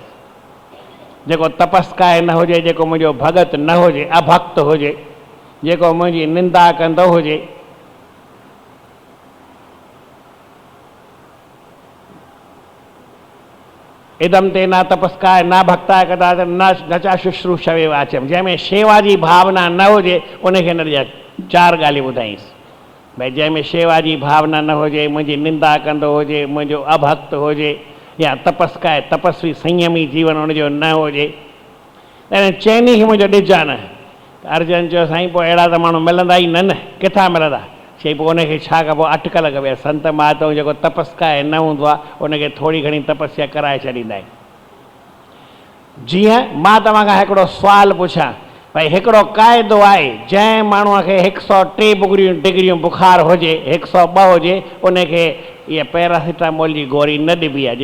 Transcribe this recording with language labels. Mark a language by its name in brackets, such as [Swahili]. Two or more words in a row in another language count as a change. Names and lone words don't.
[Sindhi] जेको तपस्काए न हुजे, जेको मुंहिंजो भगत न हुजे, अभक्त हुजे, जेको मुंहिंजी निंदा कंदो हुजे, [Sanskrit] इदम ते न तपस्काए न भक्ताए कदाच न चा शुश्रूषवे वाचम, [Sindhi] जंहिंमें शेवा जी भावना न हुजे उनखे न ॾिजां। 4 ॻाल्हियूं ॿुधाईंसि। भाई जंहिंमें शेवा जी भावना न हुजे, मुंहिंजी निंदा कंदो हुजे, मुंहिंजो अभक्त हुजे, या तपस्काए तपस्वी संयमी जीवन हुनजो न हुजे, त चइनी खे मुंहिंजो ॾिजा न। अर्जन चयो साईं पोइ अहिड़ा त माण्हू मिलंदा ई न, किथां मिलंदा? चई पोइ उनखे छा कबो? अटकल कबो। संत महात्मा जेको तपस्काए न हूंदो आहे उनखे थोरी घणी तपस्या कराए छॾींदा आहिनि। जीअं मां तव्हां खां हिकिड़ो सुवालु पुछां, भाई हिकिड़ो क़ाइदो आहे, जंहिं माण्हूअ खे 103 डिग्रियूं बुखार हुजे, 102 हुजे, उनखे इहा पैरासिटामोल जी गोरी न ॾिबी आहे।